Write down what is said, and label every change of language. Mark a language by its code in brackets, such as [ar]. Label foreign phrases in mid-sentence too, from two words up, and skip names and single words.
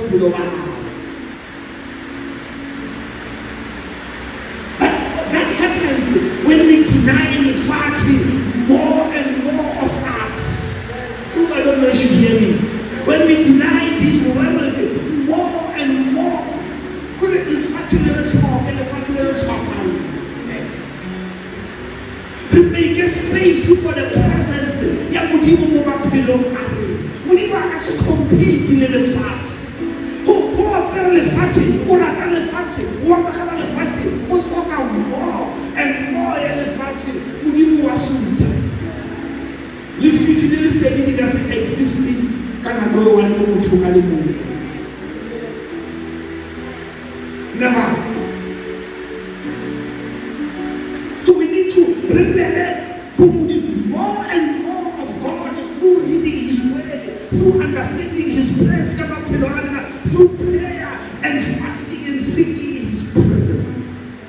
[en] But that happens when we deny and fasting more and more of us. I don't know if you hear me. When we deny this world more and more, to make a space for the presence. [tn] Ya Modimo mo maphelong a rena. Modimo a ka se compete le lefatshe. Go apela lefatshe, o rata lefatshe, o amogela lefatshe, o tlhoka [en] more and more [tn] ya lefatshe. Modimo wa suta. Lefifi le lesedi di ka se existe ka nako eo wa le motho a le mongwe. [en] Never. So we need to remember more and more of God through reading His Word, through understanding His presence, through prayer and fasting and seeking His presence.